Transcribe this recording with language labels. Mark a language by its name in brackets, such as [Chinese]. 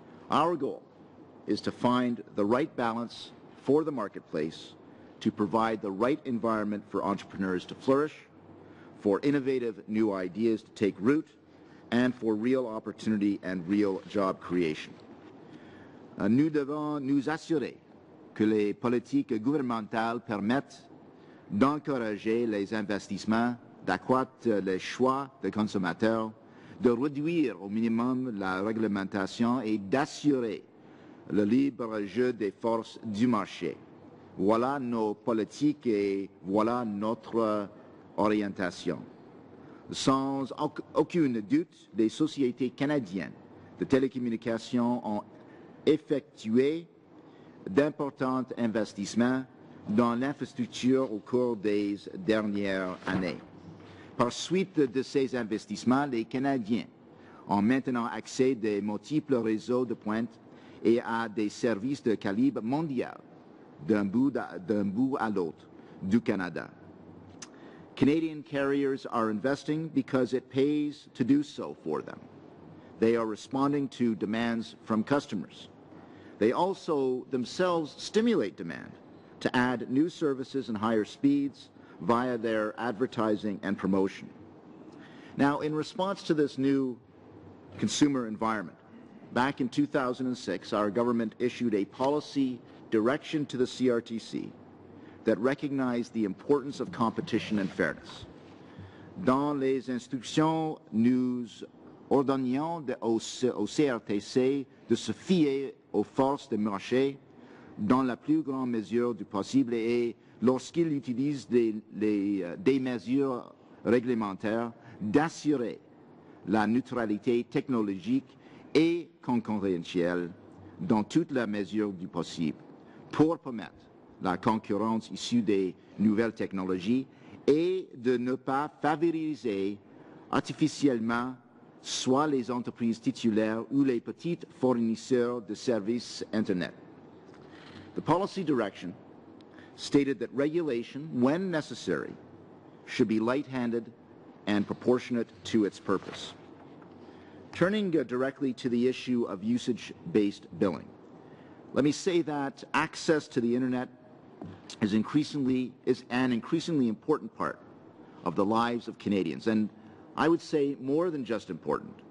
[English] Our goal is to find the right balance for the marketplace, to provide the right environment for entrepreneurs to flourish, for innovative new ideas to take root, and for real opportunity and real job creation. [French] Nous devons nous assurer que les politiques gouvernementales permettent d'encourager les investissements, d'accroître les choix des consommateurs, de réduire au minimum la réglementation et d'assurer le libre jeu des forces du marché. Voilà nos politiques et voilà notre orientation. Sans aucun doute, les sociétés canadiennes de télécommunications ont effectué d'importants investissements dans l'infrastructure au cours des dernières années. Par suite de ces investissements, les Canadiens ont maintenant accès à de multiples réseaux de pointe et à des services de calibre mondial d'un bout à l'autre du Canada. [English] Canadian carriers are investing because it pays to do so for them. They are responding to demands from customers. They also themselves stimulate demand to add new services and higher speeds via their advertising and promotion. Now, in response to this new consumer environment, back in 2006, our government issued a policy direction to the CRTC that recognized the importance of competition and fairness. [French] Dans les instructions, nous ordonnions au CRTC de se fier aux forces de marché dans la plus grande mesure du possible et, lorsqu'il utilise des mesures réglementaires, d'assurer la neutralité technologique et concurrentielle dans toute la mesure du possible pour permettre la concurrence issue des nouvelles technologies et de ne pas favoriser artificiellement soit les entreprises titulaires ou les petits fournisseurs de services Internet. [English] The policy direction stated that regulation, when necessary, should be light-handed and proportionate to its purpose. Turning directly to the issue of usage-based billing, let me say that access to the Internet is an increasingly important part of the lives of Canadians, and I would say more than just important.